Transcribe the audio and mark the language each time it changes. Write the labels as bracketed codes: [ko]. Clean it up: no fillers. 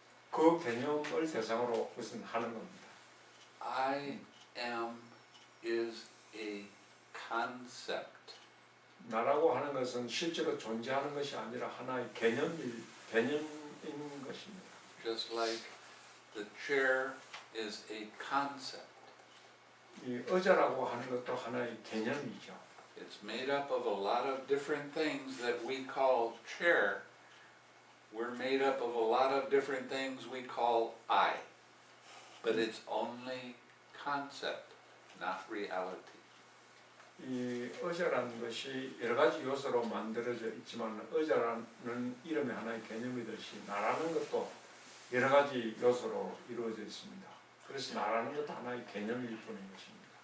[ko] 그 개념을 대상으로 무슨 하는 겁니다. [en] I am is a concept. [ko] 나라고 하는 것은 실제로 존재하는 것이 아니라 하나의 개념인 것입니다. [en] Just like the chair is a concept. [ko] 이 의자라고 하는 것도 하나의 개념이죠. [en] It's made up of a lot of different things that we call chair. We're made up of a lot of different things we call I. But it's only concept, not reality. [ko] 이 의자라는 것이 여러 가지 요소로 만들어져 있지만 의자라는 이름의 하나의 개념이듯이 나라는 것도 여러 가지 요소로 이루어져 있습니다. 그래서 나라는 것도 하나의 개념일 뿐인 것입니다.